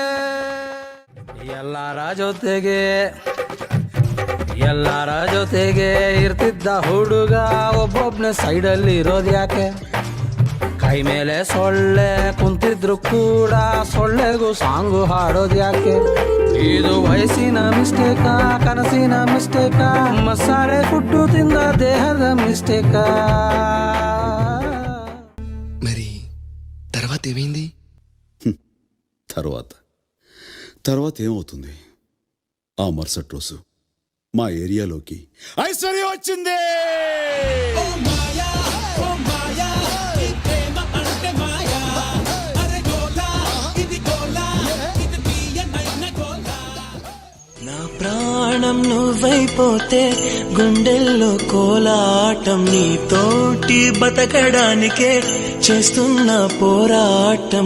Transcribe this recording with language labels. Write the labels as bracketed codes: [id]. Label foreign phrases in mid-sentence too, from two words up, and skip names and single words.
[kn] ಎಲ್ಲರ ಜೊತೆಗೆ ಇರ್ತಿದ್ದ ಹುಡುಗ ಒಬ್ಬೊಬ್ನೇ ಸೈಡಲ್ಲಿ ಇರೋದು ಯಾಕೆ? ಕೈ ಮೇಲೆ ಸೊಳ್ಳೆ ಕುಂತಿದ್ರು ಕೂಡ ಸೊಳ್ಳೆಗೂ ಸಾಂಗು ಹಾಡೋದು ಯಾಕೆ? ಇದು ವಯಸ್ಸಿನ ಮಿಸ್ಟೇಕಾ ಕನಸಿನ ಮಿಸ್ಟೇಕಾ ಮಸಾಲೆ ಫುಡ್ಡು ತಿಂದ ದೇಹದ ಮಿಸ್ಟೇಕಾ? [te] మరి తర్వాత ఏమైంది? తర్వాత ఏమవుతుంది? ఆ మరుసటి రోజు మా ఏరియాలోకి ఐశ్వర్య వచ్చింది. నా ప్రాణం నువ్వైపోతే గుండెల్లో కోలాటం నీతోటి బతకడానికే చేస్తున్న పోరాటం.